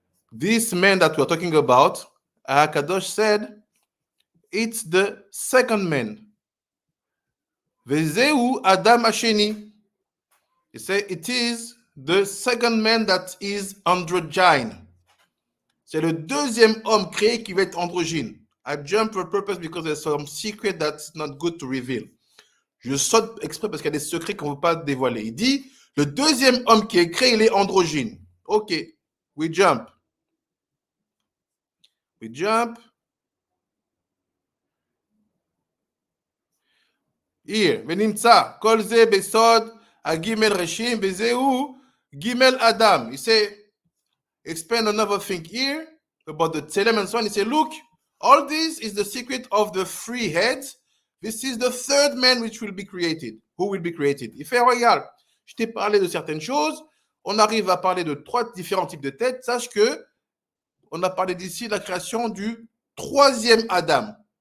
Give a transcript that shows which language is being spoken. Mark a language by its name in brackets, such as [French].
[English] This man that we're talking about, Kadosh said, it's the second man. [Hebrew] Vezeu Adam Asheni. [English] He said it is the second man that is androgyne. [French] C'est le deuxième homme créé qui va être androgyne. [English] I jump for purpose because there's some secret that's not good to reveal. [French] Je saute exprès parce qu'il y a des secrets qu'on ne veut pas dévoiler. Il dit, le deuxième homme qui est créé, il est androgyne. [English] Ok, we jump. We jump. Here, [Hebrew] ונמצא, כל זה בסוד הגימל רשים, וזהו גימל [English] Adam. He say, explain another thing here about the Tselem and so on. He say, look, all this is the secret of the three heads. This is the third man which will be created. Who will be created? [French] Il fait, regarde, je t'ai parlé de certaines choses. On arrive à parler de 3 différents types de têtes. Sache que on a parlé d'ici de la création du troisième Adam.